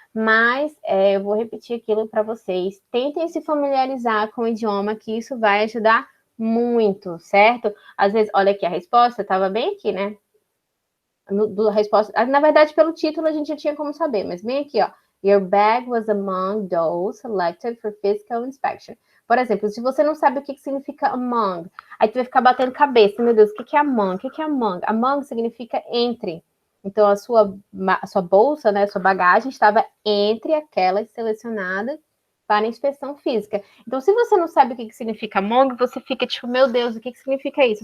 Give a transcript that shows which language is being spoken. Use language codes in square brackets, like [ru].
[pt] Mas eu vou repetir aquilo para vocês. Tentem se familiarizar com o idioma, que isso vai ajudar muito, certo? Às vezes, olha aqui, a resposta estava bem aqui, né? Resposta, na verdade, pelo título a gente já tinha como saber, mas bem aqui, ó. [en] Your bag was among those selected for physical inspection. [pt] Por exemplo, se você não sabe o que significa among, aí tu vai ficar batendo cabeça. Meu Deus, o que é among? O que é among? Among significa entre. Então, a sua bolsa, né, a sua bagagem estava entre aquelas selecionadas para inspeção física. Então, se você não sabe o que significa among, você fica tipo, meu Deus, o que significa isso?